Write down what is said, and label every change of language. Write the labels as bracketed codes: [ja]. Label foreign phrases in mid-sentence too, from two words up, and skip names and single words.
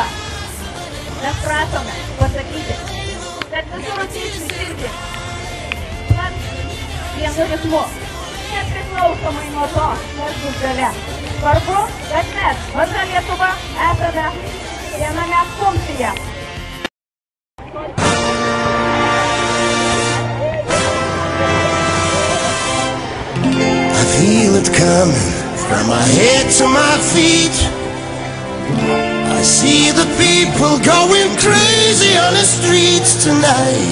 [lt] Mes prašome pasakyti, kad visų rusniškių širdį vienu ritmu. Nepriklausomai nuo to, kas bus gale. Svarbu, kad mes, maža Lietuva, esame viename punktyje. [en] I feel it coming from my head to my feet. I see the people going crazy on the streets tonight.